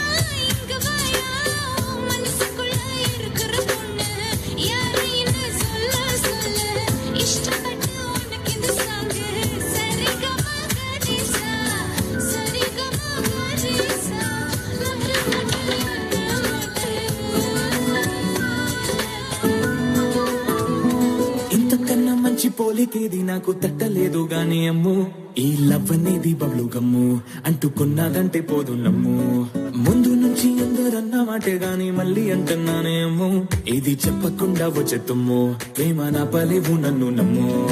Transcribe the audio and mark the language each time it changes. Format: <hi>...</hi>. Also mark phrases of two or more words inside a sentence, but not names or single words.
<ta>இங்க வாயா மனசுக்குள்ள இருக்கிற பொண்ணு யாரைன்னு சொல்ல சொல்ல இஷ்டப்பட்டு உனக்கு இந்த சாங்கு சரிகமா கரிசா சரிகமா கரிசா</ta> <te>ఇంతకన్నా మంచి పోలికేది నాకు తట్టలేదు గాని అమ్ము ఈ లవ్ అనేది</te> <en>bubble gum</en> <te>అంటుకున్నదంటే పోదు నమ్ము ముందు నుంచి ఎందరన్న మాటే గాని మళ్ళీ అంటున్నానే అమ్ము ఇది చెప్పకుండా వచ్చే తుమ్ము ప్రేమ నా పలేవు నన్ను నమ్ము</te>